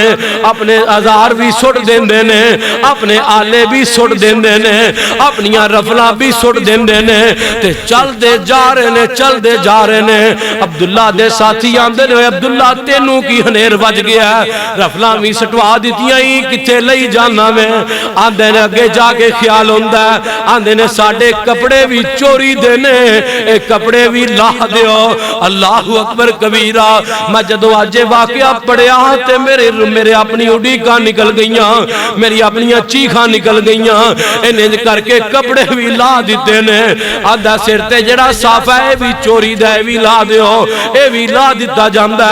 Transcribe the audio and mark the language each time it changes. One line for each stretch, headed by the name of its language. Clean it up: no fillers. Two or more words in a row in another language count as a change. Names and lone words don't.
Punjabi: ਆਪਣੇ ਔਜ਼ਾਰ ਭੀ ਸੁੱਟ ਦੇਂਦੇ ਨੇ ਆਪਣੇ ਆਲੇ ਭੀ ਸੁੱਟ ਦੇਂਦੇ ਨੇ ਆਪਣੀਆਂ ਰਫ਼ਲਾਂ ਭੀ ਸੁੱਟ ਦੇਂਦੇ ਨੇ ਤੇ ਚੱਲਦੇ ਜਾ ਰਹੇ ਨੇ ਚੱਲਦੇ ਜਾ ਰਹੇ ਨੇ। ਅਬਦੁੱਲਾ ਦੇ ਸਾਥੀ ਆਂਦੇ ਨੇ ਅਬਦੁੱਲਾ ਤੈਨੂੰ ਕੀ ਹਨੇਰ ਵੱਜ ਗਿਆ ਰਫ਼ਲਾਂ ਭੀ ਸੁਟਵਾ ਦਿੱਤੀਆਂ ਹੀ ਕਿੱਥੇ ਲਈ ਜਾਣਾ ਮੈਂ। ਆਂਦੇ ਨੇ ਅੱਗੇ ਜਾ ਕੇ ਖ਼ਿਆਲ ਹੋਂਦਾ ਆਂਦੇ ਨੇ ਸਾਡੇ ਕੱਪੜੇ ਭੀ ਚੋਰੀ ਦੇ ਨੇ ਏ ਕੱਪੜੇ ਭੀ ਲਾ ਦਿਓ।
Arabic: الله أكبر كبيرا.
Punjabi: ਮੈਂ ਜਦੋਂ ਅੱਜ ਵਾਕਿਆ ਪੜ੍ਹਿਆ ਤੇ ਮੇਰੀ ਆਪਣੀ ਉਡੀਕਾਂ ਨਿਕਲ ਗਈਆਂ ਮੇਰੀ ਆਪਣੀਆਂ ਚੀਖਾਂ ਨਿਕਲ ਗਈਆਂ। ਇਨ੍ਹੇ ਕਰਕੇ ਕੱਪੜੇ ਭੀ ਲਾ ਦਿੱਤੇ ਨੇ। ਅੱਧਾ ਸਿਰ ਤੇ ਜਿਹੜਾ ਸਾਫ਼ਾ ਹੈ ਭੀ ਚੋਰੀ ਦਾ ਭੀ ਲਾ ਦਿਓ ਏ ਭੀ ਲਾ ਦਿੱਤਾ ਜਾਂਦਾ।